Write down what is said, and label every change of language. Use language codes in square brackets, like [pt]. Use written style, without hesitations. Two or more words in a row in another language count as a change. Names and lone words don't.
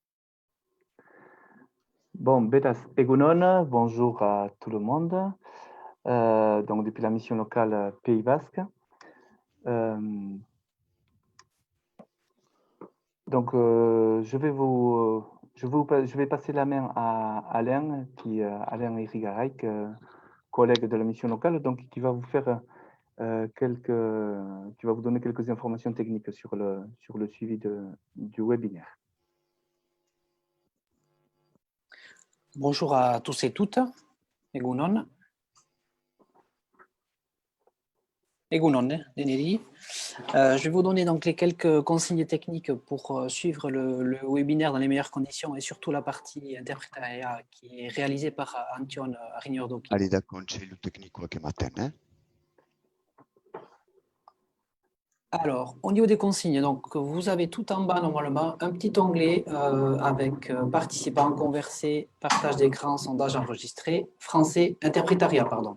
[eu] Bon, beraz, egunon, [fr] bonjour à tout le monde. donc depuis la mission locale Pays Basque. Donc, je vais passer la main à Alain, Alain Irigaray, collègue de la mission locale, donc qui va vous faire qui va vous donner quelques informations techniques sur le suivi du webinaire. Bonjour à tous et toutes. [eu] Egunon. Egunon, Deneri. [fr] Je vais vous donner donc les quelques consignes techniques pour suivre le webinaire dans les meilleures conditions et surtout la partie interprétariat qui est réalisée par Antion Rignordoki. Allez, d'accord, c'est le technique quoi, matin, hein? Alors, au niveau des consignes, donc, vous avez tout en bas normalement un petit onglet avec participants, converser, partage d'écran, sondage enregistré, français, interprétariat, pardon.